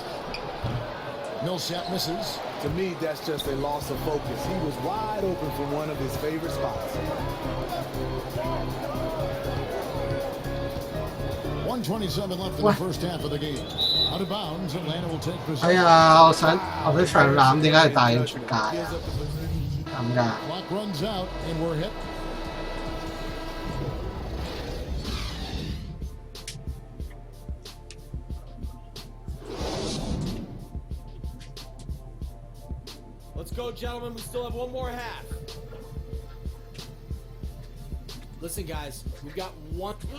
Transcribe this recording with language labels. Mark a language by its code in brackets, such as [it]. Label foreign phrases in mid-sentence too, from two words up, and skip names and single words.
[en] Millsap misses. To me, that's just a loss of focus. He was wide open for one of his favorite spots. 1:27 left in the first half of the game. Out of bounds, Atlanta will take possession. [yue] 哎呀，我想長攬點解要帶佢出界啊？咁㗎。 [en] Clock runs out and we're hit. Let's go, gentlemen. We still have one more half. Listen, guys, we've got one.